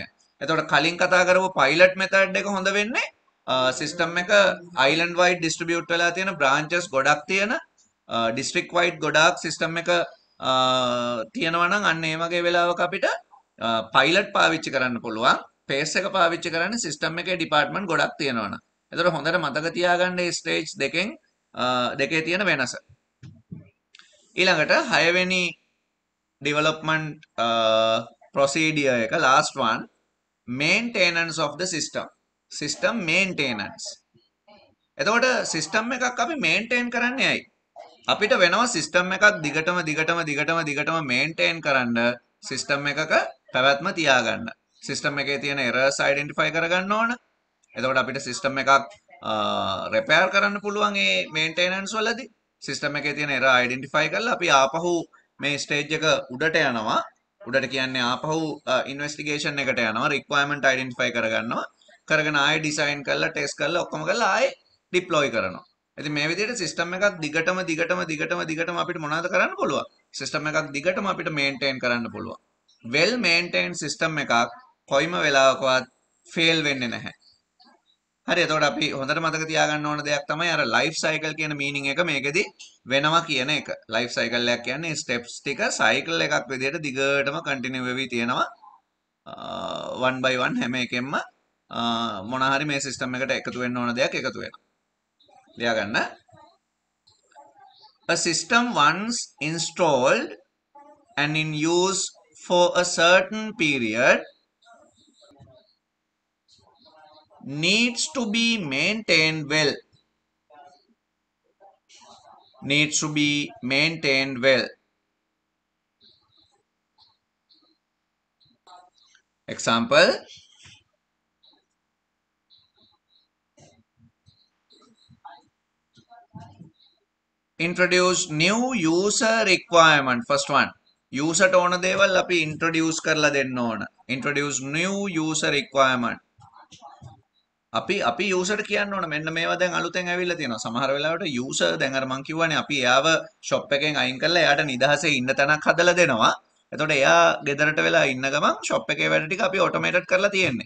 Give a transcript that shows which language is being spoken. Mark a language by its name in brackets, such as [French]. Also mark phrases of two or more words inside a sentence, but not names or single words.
[Sinhala] එතකොට කලින් කතා කරපු [English] pilot method [Sinhala] එක හොඳ වෙන්නේ සිස්ටම් එක [English] island wide distribute [Sinhala] වෙලා තියෙන බ්‍රාන්චස් ගොඩක් තියෙන [English] district wide [Sinhala] ගොඩාක් සිස්ටම් එක තියෙනවා නම් අන්න ඒ වගේ වෙලාවක අපිට පයිලට් පාවිච්චි කරන්න පුළුවන්. පේස් එක පාවිච්චි කරන්නේ සිස්ටම් එකේ ඩිපාර්ට්මන්ට් ගොඩක් තියෙනවනේ. එතකොට හොඳට මතක තියාගන්න මේ ස්ටේජ් දෙකේ තියෙන වෙනස. ඊළඟට 6 වෙනි [English] development procedure [Sinhala] එක [English] last one, maintenance of the system maintenance. [Sinhala] එතකොට සිස්ටම් එකක් අපි මේන්ටේන් කරන්නේ ඇයි? අපිට වෙනවා සිස්ටම් එකක් දිගටම මේන්ටේන් කරන්න සිස්ටම් එකක පැවැත්ම තියාගන්න. සිස්ටම් එකේ තියෙන [English] errors identify [Sinhala] කරගන්න ඕන. එතකොට අපිට සිස්ටම් එකක් repair කරන්න පුළුවන් මේ maintenance වලදී. සිස්ටම් එකේ තියෙන [English] error identify [Sinhala] කරලා අපි ආපහු මේ ස්ටේජ් එක උඩට යනවා. උඩට කියන්නේ ආපහු ඉන්වෙස්ටිගේෂන් එකට යනවා. [English] requirement identify [Sinhala] කරගන්නවා. කරගෙන ආයෙ ඩිසයින් කරලා ටෙස්ට් කරලා ඔක්කොම කරලා ආයෙ ඩිප්ලොයි කරනවා. ඉතින් මේ විදිහට සිස්ටම් එකක් දිගටම අපිට මොනවද කරන්න පුළුවන්? සිස්ටම් එකක් දිගටම අපිට මේන්ටේන් කරන්න පුළුවන්. [English] well maintained system [Sinhala] එකක් කොයිම වෙලාවකවත් fail වෙන්නේ නැහැ. හරි, එතකොට අපි හොඳට මතක තියාගන්න ඕන දෙයක් තමයි අර [English] life cycle [Sinhala] කියන meaning එක මේකෙදි වෙනවා කියන එක. [English] life cycle [Sinhala] එකක් කියන්නේ steps ටික cycle එකක් විදිහට දිගටම continue වෙවි තියෙනවා. [English] one by one [Sinhala] හැම එකෙන්ම මොන හරි මේ සිස්ටම් එකට එකතු වෙන්න ඕන දෙයක් එකතු වෙනවා. ලියාගන්න. [English] A system once installed and in use for a certain period needs to be maintained well. Example, introduce new user requirement. First one, [Sinhala] user ට ඕන දේවල් අපි introduce කරලා දෙන්න ඕන. [English] Introduce new user requirement. [Sinhala] අපි user කියන්න ඕන මෙන්න මේවා දැන් අලුතෙන් ඇවිල්ලා තියෙනවා. සමහර වෙලාවට user දැන් අර මං කිව්වනේ අපි එයාව shop එකෙන් අයින් කරලා එයාට නිදහසේ ඉන්න තැනක් හදලා දෙනවා. එතකොට එයා ගෙදරට වෙලා ඉන්න ගමන් shop එකේ වැඩ ටික අපි automated කරලා තියෙන්නේ.